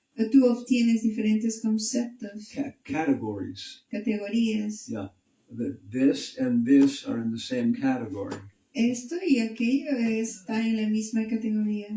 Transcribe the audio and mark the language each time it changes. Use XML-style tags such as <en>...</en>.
<es>tú obtienes diferentes conceptos,</es> <en>categories.</en> <es>categorías.</es> <en>Yeah, that this and this are in the same category.</en> <es>Esto y aquello está en la misma categoría.</es>